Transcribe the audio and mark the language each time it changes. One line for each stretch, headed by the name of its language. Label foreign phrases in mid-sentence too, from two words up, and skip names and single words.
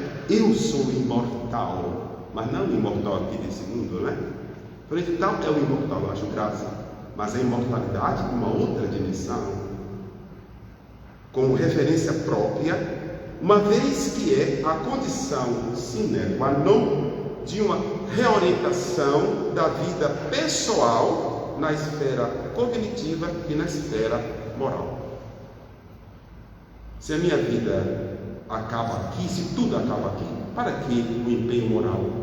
Portuguese: Eu sou imortal, mas não imortal aqui desse mundo, não é? Por isso, tal é o imortal, eu acho graça, mas a imortalidade é uma outra dimensão, como referência própria, uma vez que é a condição
Latin: sine qua non
Portuguese: de uma reorientação da vida pessoal na esfera cognitiva e na esfera moral. Se a minha vida acaba aqui, se tudo acaba aqui, para que o empenho moral?